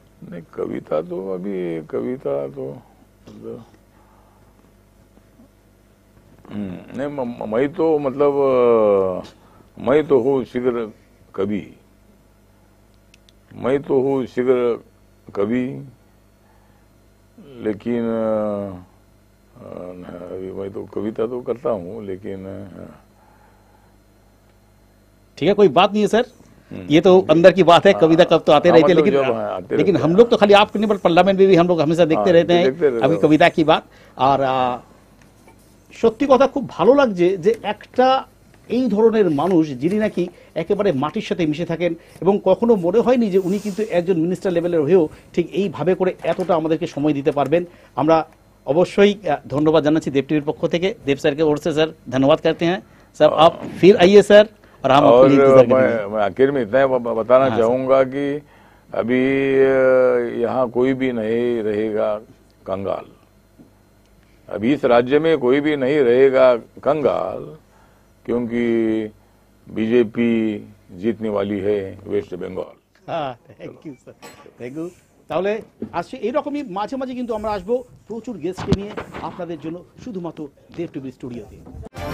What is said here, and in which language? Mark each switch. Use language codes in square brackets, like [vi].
[hi] नहीं, कविता तो अभी कविता तो नहीं, मैं तो मतलब मैं तो हूँ शीघ्र कवि, मैं तो हूँ शीघ्र कवि, लेकिन अभी मैं तो कविता तो करता हूँ, लेकिन ठीक है, कोई बात नहीं है सर, ये तो अंदर की बात है। कविता कब तो आते रहते, लेकिन हम लोग तो खाली आपके नहीं, पार्लियामेंट में भी हम लोग हमेशा देखते रहते हैं अभी कविता की बात। [bn] আর সত্যি কথা খুব ভালো লাগছে যে একটা এই ধরনের মানুষ যিনি নাকি একেবারে মাটির সাথে মিশে থাকেন, এবং কখনো মনে হয়নি যে উনি কিন্তু একজন মিনিস্টার লেভেলের হয়েও ঠিক এইভাবে করে এতটা আমাদেরকে সময় দিতে পারবেন। আমরা অবশ্যই ধন্যবাদ জানাচ্ছি দেব টিভির पक्ष থেকে। [hi] देव सर के ओर से सर धन्यवाद करते हैं सर, आप फिर आइए सर। और हम मैं आखिर में इतना बताना चाहूंगा कि अभी यहाँ कोई भी नहीं रहेगा कंगाल। अब इस राज्य में कोई भी नहीं रहेगा कंगाल, क्योंकि बीजेपी जीतने वाली है वेस्ट बंगाल। [en] হ্যাঁ, thank you sir, thank you. [bn] তাহলে আসছে এইরকমই মাঝে মাঝে কিন্তু আমরা আসবো প্রচুর গেস্টকে নিয়ে আপনাদের জন্য শুধুমাত্র দেব টিভি স্টুডিওতে।